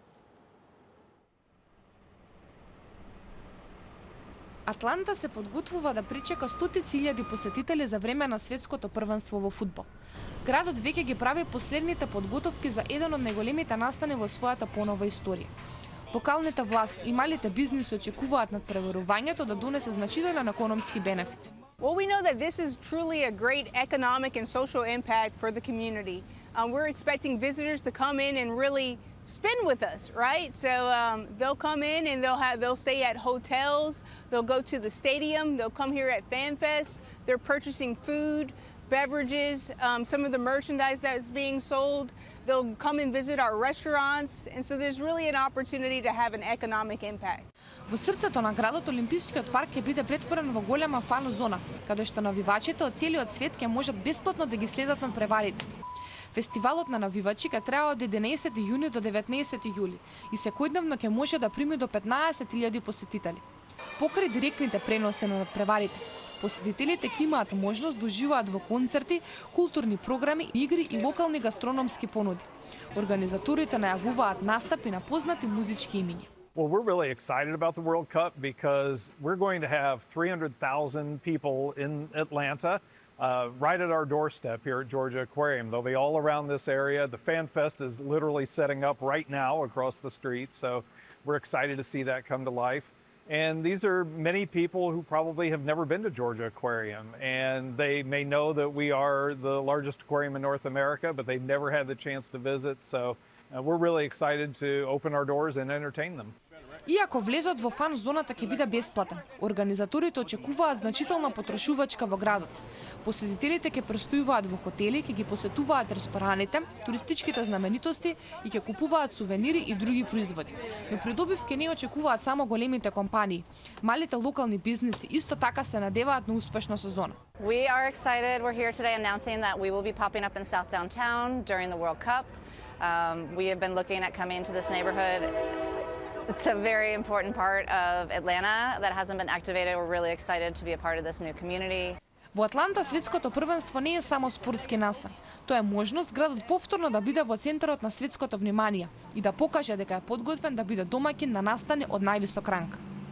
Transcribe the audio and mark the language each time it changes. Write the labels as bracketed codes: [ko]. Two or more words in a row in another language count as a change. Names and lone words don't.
[mk] Атланта се подготвува да причека стотици илјади посетители за време на светското првенство во фудбал. Градот веќе ги прави последните подготовки за еден од најголемите настани во својата понова историја. Локалните власти и малите бизниси очекуваат надпреварувањето да донесе значителен економски бенефит. [en] Well, we know that this is truly a great economic and social impact for the community. We're expecting visitors to come in and really spend with us, right? So they'll come in and they'll stay at hotels, they'll go to the stadium, they'll come here at FanFest, they're purchasing food, beverages, some of the merchandise that's being sold, they'll come and visit our restaurants, and so there's really an opportunity to have an economic impact. [mk] Во срцето на градот Олимпискиот парк ќе биде претворен во голема фан зона, каде што навивачите од целиот свет ќе можат бесплатно да ги следат надпреварите. Фестивалот на навивачи ќе трае од 11 јуни до 19 јули и секојдневно ќе може да прими до 15.000 посетители. Покрај директните преноси на надпреварите, посетителите ќе имаат можност да уживаат во концерти, културни програми, игри и локални гастрономски понуди. Организаторите најавуваат настапи на познати музички имиња. [en] Well, we're really excited about the World Cup because we're going to have 300,000 people in Atlanta right at our doorstep here at Georgia Aquarium. They'll be all around this area. The Fan Fest is literally setting up right now across the street, so we're excited to see that come to life. And these are many people who probably have never been to Georgia Aquarium, and they may know that we are the largest aquarium in North America, but they've never had the chance to visit, so we're really excited to open our doors and entertain them. [mk] Иако влезот во фан зоната ќе биде бесплатен, организаторите очекуваат значителна потрошувачка во градот. Посетителите ќе престојуваат во хотели, ќе ги посетуваат рестораните, туристичките знаменитости и ќе купуваат сувенири и други производи. Но придобив ќе не очекуваат само големите компании. Малите локални бизниси исто така се надеваат на успешна сезона. [en] We are excited. We're here today announcing that we will be popping up in South Downtown during the World Cup. We have been looking at coming into this neighborhood. It's a very important part of Atlanta that hasn't been activated. We're really excited to be a part of this new community. [mk] Во Атланта светското првенство не е само спортски настан. Тоа е можност градот повторно да биде во центарот на светското внимание и да покаже дека е подготвен да биде домаќин на настани од највисок ранг.